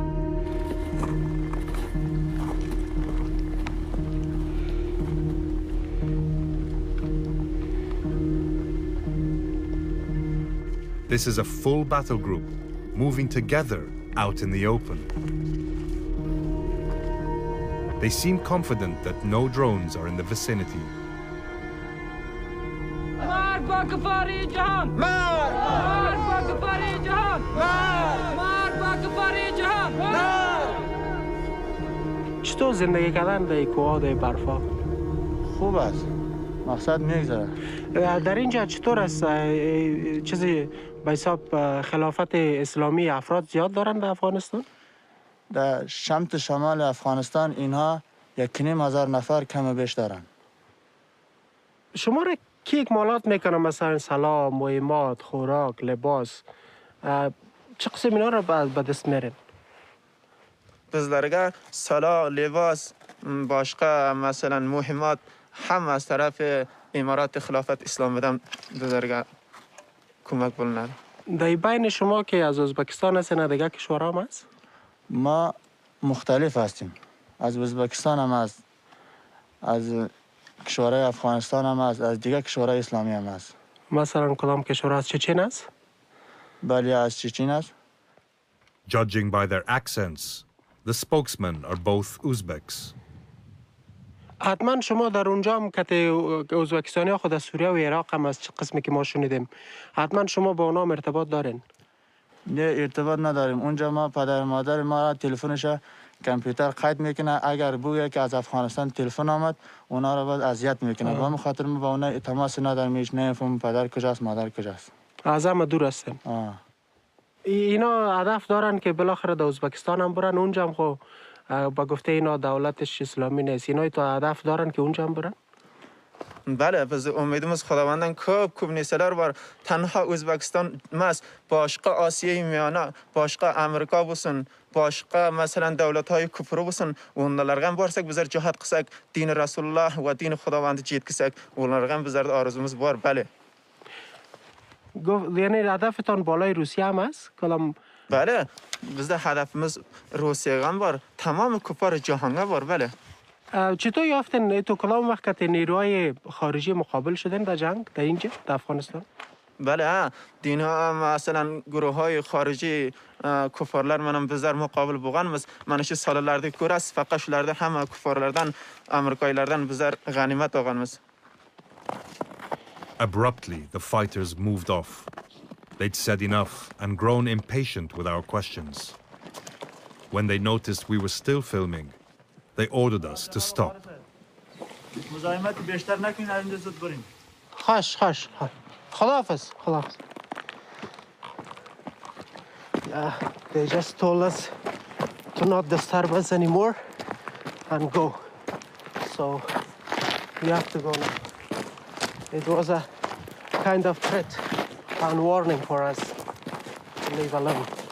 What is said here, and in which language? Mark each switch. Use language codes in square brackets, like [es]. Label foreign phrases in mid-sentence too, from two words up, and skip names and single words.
[en] This is a full battle group, moving together out in the open. They seem confident that no drones are in the vicinity. [fa] چطور زندگی کردن در کوه در برفا؟ خوب است. مقصد میگذره. در اینجا چطور است چیزی به حساب خلافت اسلامی افراد زیاد دارن در افغانستان؟ در شمت شمال افغانستان اینها 1,500 نفر کم بیش دارن. شما را کی اکمالات میکنه؟ مثلا سلام، مهمات، خوراک، لباس، چه قسم اینا را به دست میرین؟ [uz] bizlarga salo, libos, boshqa masalan muhimmat hamma az tarafi [fa] امارات خلافت اسلامی [uz] dan bizlarga ko'mak bo'linadi. [fa] در بین شما که از ازبکستان هستین دیگه کشورها هم هست؟ ما مختلف هستیم. از ازبکستان هم هست، از کشورهای افغانستان هم هست، از دیگه کشورهای اسلامی هم هست. مثلا کدام کشور از چچن است؟ بله از چچن است. [en] Judging by their accents, the spokesmen are both Uzbeks. [fa] حتما شما در اونجا هم که ازبکستانی ها خود از سوریه و عراق هم از چه قسمی که ما شنیدیم، حتما شما با اونا ارتباط دارین؟ نه ارتباط نداریم. اونجا ما پدر مادر ما را تلفنش کامپیوتر قید میکنه، اگر بویه که از افغانستان تلفن آمد اونا را باید اذیت میکنه. با همین خاطر ما با اونا تماس نداریم، هیچ نمیفهمیم پدر کجاست مادر کجاست. از همه دور هستیم. اینا هدف دارن که بالاخره در ازبکستان هم برن، اونجا هم خب با گفته اینا دولتش اسلامی نیست، اینا تو هدف دارن که اونجا هم برن؟ [uz] بله biz umidimiz Xudobandan ko'p narsalar bor. Tanho O'zbekiston emas, boshqa Osiyo miyona, boshqa Amerika bo'lsin, boshqa masalan davlatlar kufri bo'lsin, onlarga ham borsak bizlar jihad qilsak, dini Rasululloh va dini Xudovandni yetkazsak, ularga ham bizlarda orzumuz bor, bale. [fa] یعنی هدفتان بالای روسیه هم است؟ کلام [uz] بله bizda hadafimiz Rossiyaga ham bor, tamom kufar jahonga bor, bale. [fa] چطور یافتن تو کدام وقت که نیروهای خارجی مقابل شدن در جنگ در اینجا در افغانستان؟ بله دینا مثلا گروه های خارجی کفارlar منم [uz] bizlar muqobil bo'lganmiz. Mana shu sonlarda ko'rasiz, faqat shularda hamma kuffarlardan, Amerikaliklardan bizlar g'animat olganmiz. [en] Abruptly, the fighters moved off. They'd said enough and grown impatient with our questions. When they noticed we were still filming, they ordered us to stop. [fa] خش خداحافظ. [en] They just told us to not disturb us anymore and go. So we have to go now. It was a kind of threat and warning for us to leave alone.